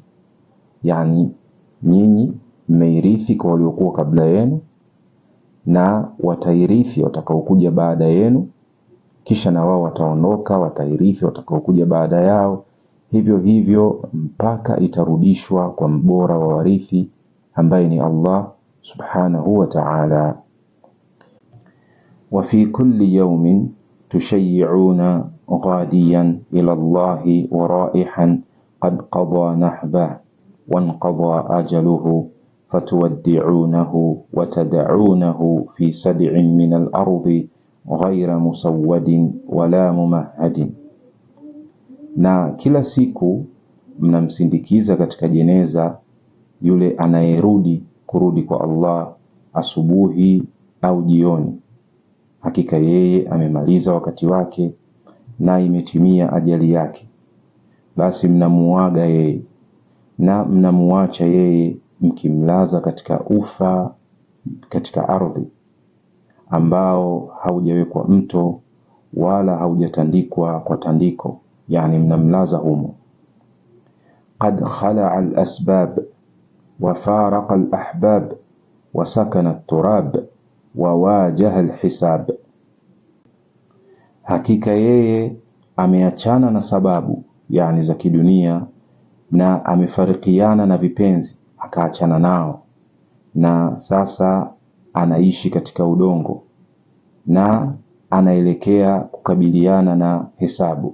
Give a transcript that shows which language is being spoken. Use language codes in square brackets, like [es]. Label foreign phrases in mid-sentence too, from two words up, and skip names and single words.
[sw] Yani nyinyi mmeirithi kwa waliokuwa kabla yenu, na watairithi watakaokuja baada yenu, kisha na wao wataondoka, watairithi watakaokuja baada yao, hivyo hivyo mpaka itarudishwa kwa mbora wa warithi ambaye ni Allah [ar] سبحانه وتعالى. وفي كل يوم تشيعون غاديا إلى الله ورائحا قد قضى نحبه وانقضى أجله فتودعونه وتدعونه في صدع من الأرض غير موسد ولا ممهد. [sw] Na kila siku mnamsindikiza katika jeneza yule kurudi kwa Allah asubuhi au jioni. Hakika yeye amemaliza wakati wake na imetimia ajali yake. Basi mnamuaga yeye na mnamuacha yeye mkimlaza katika ufa katika ardhi ambao haujawekwa mto wala haujatandikwa kwa tandiko, yani mnamlaza humo. [ar] قد خلع الأسباب وفارق الأحباب وسكن التراب وواجه الحساب. [sw] Hakika yeye ameachana na sababu, yani za kidunia, na amefarikiana na vipenzi akaachana nao, na sasa anaishi katika udongo na anaelekea kukabiliana na hesabu.